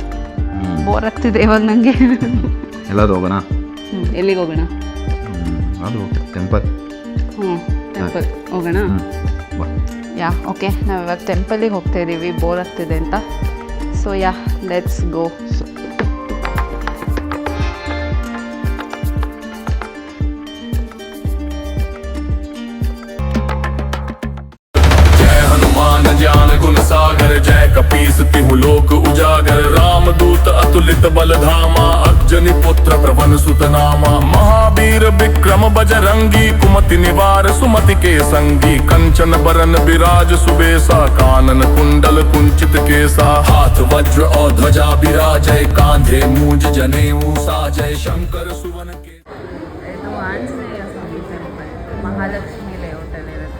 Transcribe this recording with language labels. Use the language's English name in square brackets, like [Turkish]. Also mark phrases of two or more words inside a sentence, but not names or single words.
[Kannada] ಬೋರ್ ಆಗ್ತಿದೆ ಇವಾಗ ನನಗೆ. ಎಲ್ಲರೂ ಹೋಗೋಣ? ಎಲ್ಲಿಗೆ ಹೋಗೋಣ? ಅದು ಟೆಂಪಲ್. ಟೆಂಪಲ್ ಹೋಗೋಣ. [English] ya okay, [Kannada] ನಾವು ಇವಾಗ ಟೆಂಪಲಿಗೆ ಹೋಗ್ತಾ ಇದ್ದೀವಿ, ಬೋರ್ ಆಗ್ತಿದೆ ಅಂತ. [English] so ya let's go. [Awadhi] ज्ञान गुण सागर जय कपीस तिहु लोक उजागर रामदूत अतुलित बल धामा अग्जनि पुत्र प्रवन सुत नामा महावीर विक्रम बजरंगी कुमति निवार सुमति के संगी कंचन बरन विराज सुबेसा कानन कुंडल कुंचित केसा हाथ वज्र और ध्वजा विराजय कांधे मूंज जनेऊ साजय शंकर सुवन के. [Kannada] ಇದು ಆಂಜನೇಯ ಸ್ವಾಮಿ ಟೆಂಪಲ್, ಮಹಾಲಕ್ಷ್ಮಿ ಲೇಔಟಲ್ಲಿ ಇರುತ್ತೆ.